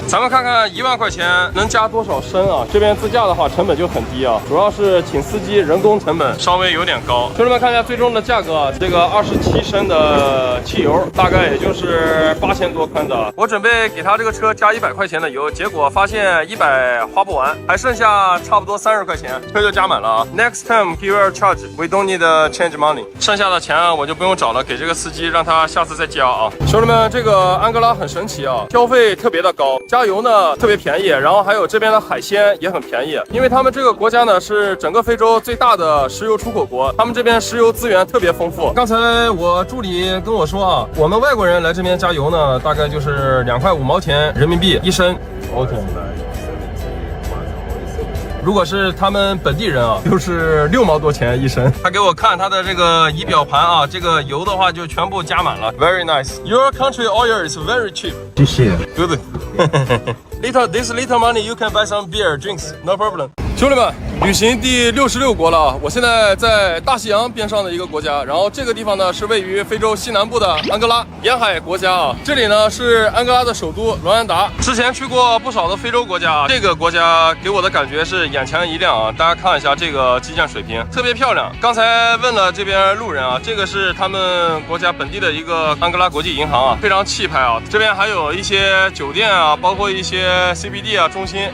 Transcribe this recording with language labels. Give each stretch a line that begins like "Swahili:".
Chinese: 咱们看看1万块钱能加多少升啊？这边自驾的话成本就很低啊，主要是请司机人工成本稍微有点高。兄弟们看一下最终的价格啊，这个27升的汽油大概也就是8000多宽的。我准备给他这个车加100块钱的油，结果发现100花不完，还剩下差不多30块钱，车就加满了啊。
English: Next time he will charge, we don't need change money。
Chinese: 剩下的钱啊我就不用找了，给这个司机让他下次再加啊。兄弟们，这个安哥拉很神奇啊，消费特别的高，加油呢特别便宜，然后还有这边的海鲜也很便宜，因为他们这个国家呢是整个非洲最大的石油出口国，他们这边石油资源特别丰富。刚才我助理跟我说啊，我们外国人来这边加油呢，大概就是2块5毛钱人民币1升。OK。如果是他们本地人啊，就是6毛多钱一升。他给我看他的这个仪表盘啊，这个油的话就全部加满了。
English: Very nice. Your country oil is very cheap.
Chinese: 谢谢。
English: Good. This little money you can buy some beer, drinks, no problem.
Chinese: 兄弟们，旅行第66国了啊！我现在在大西洋边上的一个国家，然后这个地方呢是位于非洲西南部的安哥拉，沿海国家啊。这里呢是安哥拉的首都卢安达。之前去过不少的非洲国家，这个国家给我的感觉是眼前一亮啊！大家看一下这个基建水平，特别漂亮。刚才问了这边路人啊，这个是他们国家本地的一个安哥拉国际银行啊，非常气派啊。这边还有一些酒店啊，包括一些 CBD 啊中心。